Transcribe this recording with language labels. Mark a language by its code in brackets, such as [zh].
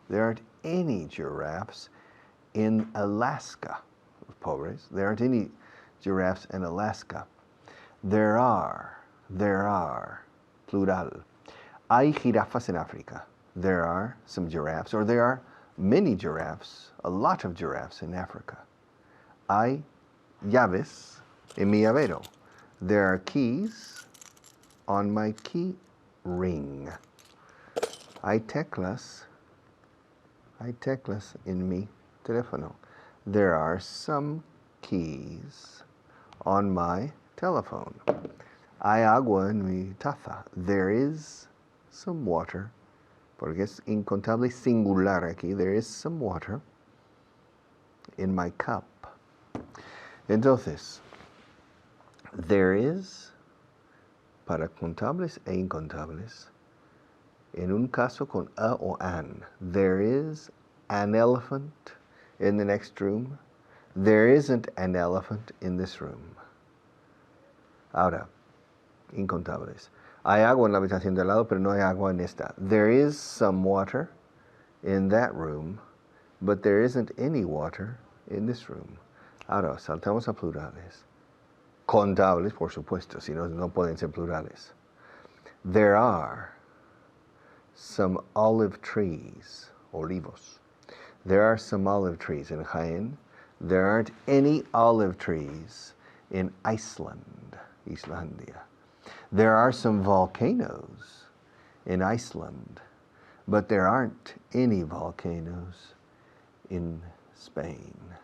[en] There aren't any giraffes in Alaska. [es] Pobres. [en] There aren't any giraffes in Alaska. There are, plural. [es] Hay jirafas en África. [en] There are some giraffes, or there are many giraffes, a lot of giraffes in Africa. [es] Hay llaves en mi llavero. [en] There are keys on my key ring. [es] Hay teclas en mi teléfono. [en] There are some keys on my telephone. [es] Hay agua en mi taza. [en] There is some water, [es] porque es incontable singular aquí. [en] There is some water in my cup. Entonces, There is, para contables e incontables, en un caso con a o an, there is an elephant in the next room. There isn't an elephant in this room. [es] Ahora, incontables. Hay agua en la habitación de al lado, pero no hay agua en esta. [en] There is some water in that room, but there isn't any water in this room. [es] Ahora, saltamos a plurales. Contables, por supuesto, si no, no pueden ser plurales. [en] There are some olive trees, olivos. There are some olive trees in Jaén. There aren't any olive trees in Iceland, Islandia. There are some volcanoes in Iceland, but there aren't any volcanoes in Spain.